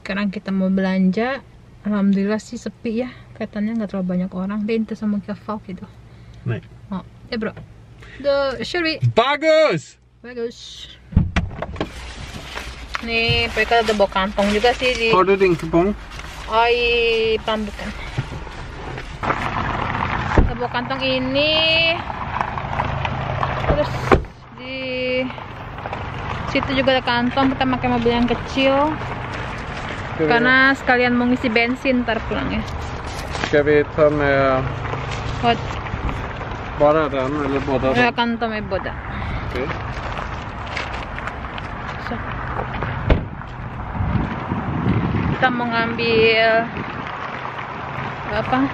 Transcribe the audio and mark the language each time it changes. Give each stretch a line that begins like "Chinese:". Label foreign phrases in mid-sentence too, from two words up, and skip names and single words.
Indonesian: Sekarang kita mau belanja. Alhamdulillah sih sepi ya. Kelihatannya nggak terlalu banyak orang. Dia itu sama Kefal gitu.
Swedish: Nej.
Indonesian: Oh, ya bro.
Swedish: Kör vi.
Indonesian: Bagus! Bagus. Nih, Poika udah bawa kantong juga sih di.
Swedish: Har du din kupong?
Indonesian: Oi, pambukan. Kita bawa kantong ini. Terus di situ juga ada kantong, kita pakai mobil yang kecil karena sekalian mau ngisi bensin ntar pulang ya.
Swedish: Ska vi ta med bara den eller båda?
Indonesian: Ya, kantong
Swedish: med båda. Okej. So.
Indonesian: Kita mau ngambil apa?